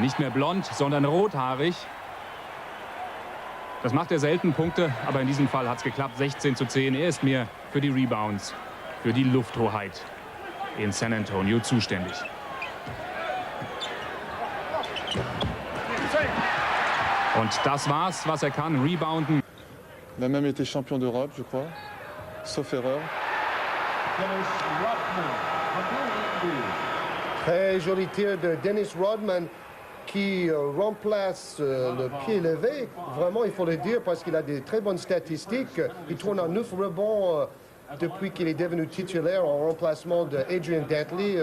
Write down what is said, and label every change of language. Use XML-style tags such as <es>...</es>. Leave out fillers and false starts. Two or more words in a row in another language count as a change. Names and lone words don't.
<de>Nicht mehr blond, sondern rothaarig. Das macht er selten Punkte, aber in diesem Fall hat es geklappt. 16:10. Er ist mir für die Rebounds, für die Lufthoheit in San Antonio zuständig. Und das war's, was er kann, rebounden.</de> <fr>Il a même été champion d'Europe, je crois, sauf erreur. Très joli tir de Dennis Rodman qui remplace le pied levé. Vraiment, il faut le dire parce qu'il a des très bonnes statistiques. Il tourne en 9 rebonds depuis qu'il est devenu titulaire en remplacement de Adrian Dantley.</fr>